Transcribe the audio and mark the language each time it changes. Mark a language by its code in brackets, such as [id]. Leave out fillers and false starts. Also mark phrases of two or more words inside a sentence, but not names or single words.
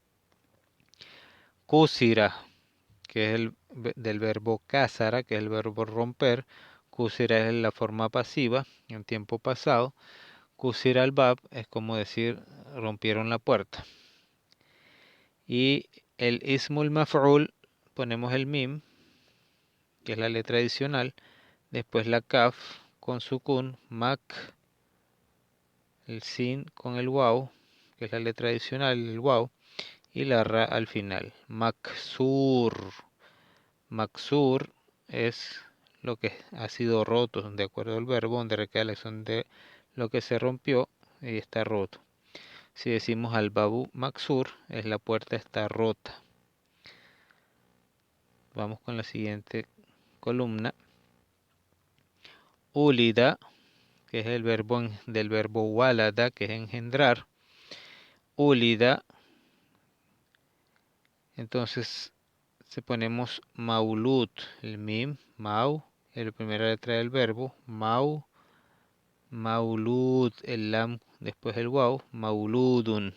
[es] Kusira, que es del verbo kasara, que es el verbo romper. Kusira es la forma pasiva en tiempo pasado. [ar] كسر الباب [es] es como decir rompieron la puerta. Y el [ar] اسم المفعول [es] ponemos el mim, que es la letra adicional, después la kaf con sukun, mak, el sin con el waw, que es la letra adicional, el waw, y la ra al final. Maksur. Maksur es lo que ha sido roto, de acuerdo al verbo, donde recae la acción de lo que se rompió y está roto. Si decimos [ar] الباب مكسور, [es] es la puerta está rota. Vamos con la siguiente columna. Ulida, que es el verbo del verbo walada, que es engendrar. Ulida, entonces si ponemos maulud, el mim, mau, la primera letra del verbo, mau, maulud, el lam, después el waw, mauludun.